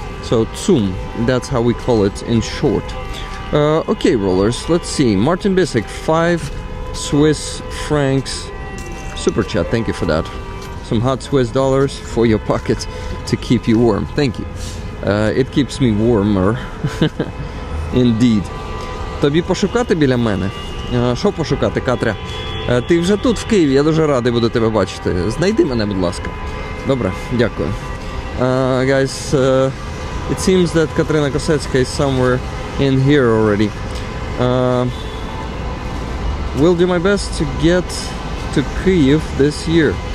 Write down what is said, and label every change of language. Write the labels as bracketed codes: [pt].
[en] So Tsum, that's how we call it in short. Okay, rollers, let's see. Martin Bissek, 5 Swiss francs super chat. Thank you for that. Some hot Swiss dollars for your pocket to keep you warm. Thank you. It keeps me warmer. Indeed. [uk] Тобі пошукати біля мене? Що пошукати, Катря? Ти вже тут, в Києві, я дуже радий буду тебе бачити. Знайди мене, будь ласка. Добре, дякую. [en] Guys, it seems that Katerina Kosecka is somewhere in here already. Will do my best to get to Kyiv this year.